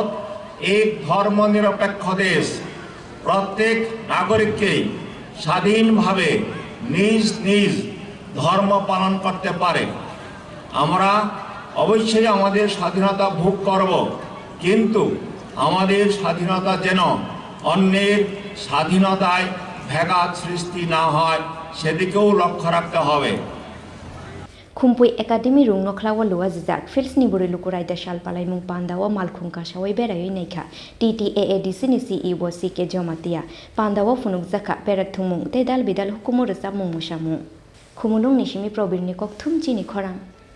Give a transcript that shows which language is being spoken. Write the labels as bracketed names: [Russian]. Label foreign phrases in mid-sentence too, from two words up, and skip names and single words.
[Bangla] এক ধর্মনিরপেক্ষ দেশ প্রত্যেক নাগরিককে স্বাধীনভাবে নিজ নিজ ধর্ম পালন করতে পারে আমরা অবশ্যই আমাদের স্বাধীনতা ভোগ করব কিন্তু আমাদের স্বাধীনতা যেন অন্যের স্বাধীনতায় ব্যাঘাত সৃষ্টি না হয় সেদিকেও লক্ষ্য রাখতে হবে [Kok Borok] Khumpui academy rung nokhlawa luwa jijak Philsnibwrwi Lukuraida sal palai mung Pandao malkhung kasawai berai naikha TTAADC ni CEO Sike Jamatia Pandao funuk jaka perak thumung tedal bidal hukumur sa mung musamu Khumulung nishimi probirni kok thum Chini Khorang